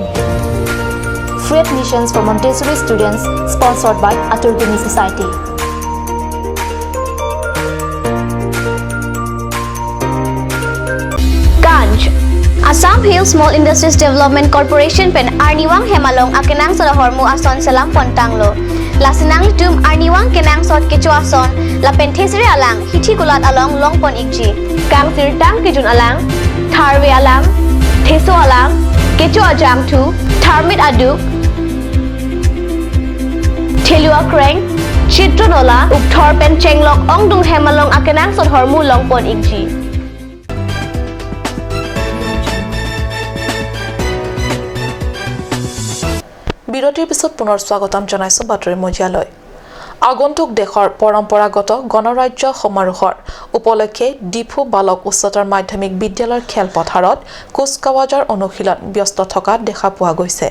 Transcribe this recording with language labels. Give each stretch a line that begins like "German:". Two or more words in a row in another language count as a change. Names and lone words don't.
English: Free admissions for Montessori students, sponsored by Aturkimi Society.
Karbi: Ganj Assam Hill Small Industries Development Corporation pen Arniwang Hemalong akenang sa hormu ason salam pontanglo. Lasinang tum Arniwang kenang sot kecho ason la penthesri alang hithi gulat along longpon ikji. Kang tirtang kijun alang Tharwe alam, Theso alam, Kecho ajam tu, Tharmit aduk, Thelua kreng, Chitronola, Ukthor pen chenglok ongdung hemalong akenang sot hormu longpon ikji.
Assamese: বিৰতিৰ পিছত পুনৰ স্বাগতম জনাইছো বাতৰি মজিয়ালৈ। আগন্তুক দেশৰ পৰম্পৰাগত গণৰাজ্য সমাৰোহৰ উপলক্ষে ডিফু বালক উচ্চতৰ মাধ্যমিক বিদ্যালয়ৰ খেলপথাৰত কুচকাৱাজৰ অনুশীলন ব্যস্ত থকা দেখা পোৱা গৈছে।